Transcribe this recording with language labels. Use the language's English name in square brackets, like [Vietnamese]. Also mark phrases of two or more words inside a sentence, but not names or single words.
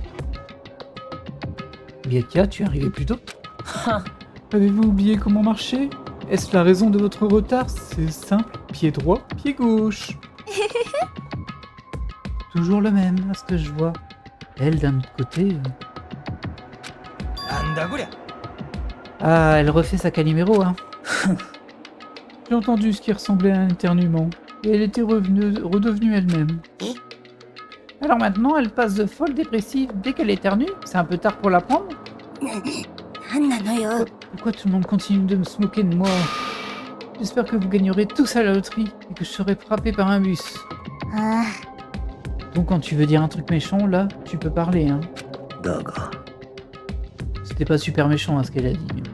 [French] Byakuya, tu es arrivé plus tôt? Avez-vous oublié comment marcher? Est-ce la raison de votre retard? C'est simple, pied droit, pied gauche. Toujours le même, à ce que je vois. Elle, d'un autre côté... [Japanese] だこりゃ。 [French] Ah, elle refait sa Calimero, hein. J'ai entendu ce qui ressemblait à un éternuement. Et elle était redevenue elle-même. Eh? Alors maintenant, elle passe de folle dépressive dès qu'elle éternue. C'est un peu tard pour la prendre. [Japanese] なんなのよ。 [French] Pourquoi tout le monde continue de me se moquer de moi? J'espère que vous gagnerez tous à la loterie et que je serai frappé par un bus. あ Donc quand tu veux dire un truc méchant, là, tu peux parler, hein. [Japanese] だが、 [French] C'était pas super méchant à ce qu'elle a dit. Mais...